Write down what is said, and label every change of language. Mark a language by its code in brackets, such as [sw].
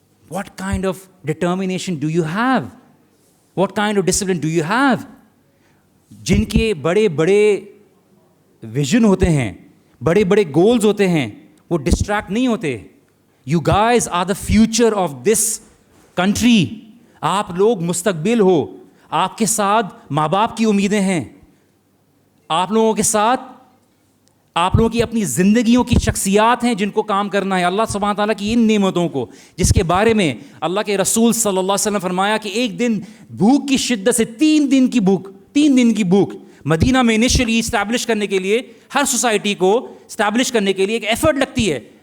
[en] What kind of determination do you have? What kind of discipline do you have? [ur] جن کے بڑے بڑے vision ہوتے ہیں, بڑے بڑے گولز ہوتے ہیں, وہ ڈسٹریکٹ نہیں ہوتے. [en] You guys are the future of this country. [ur] آپ لوگ مستقبل ہو. آپ کے ساتھ ماں باپ کی امیدیں ہیں. آپ لوگوں کے ساتھ آپ لوگوں کی اپنی زندگیوں کی شخصیات ہیں جن کو کام کرنا ہے. اللہ سبحانہ تعالیٰ کی ان نعمتوں کو, جس کے بارے میں اللہ کے رسول صلی اللہ علیہ وسلم فرمایا کہ ایک دن بھوک کی شدت سے 3 دن کی بھوک مدینہ میں انیشلی اسٹیبلش کرنے کے لیے, ہر سوسائٹی کو اسٹیبلش کرنے کے لیے ایک ایفرٹ لگتی ہے.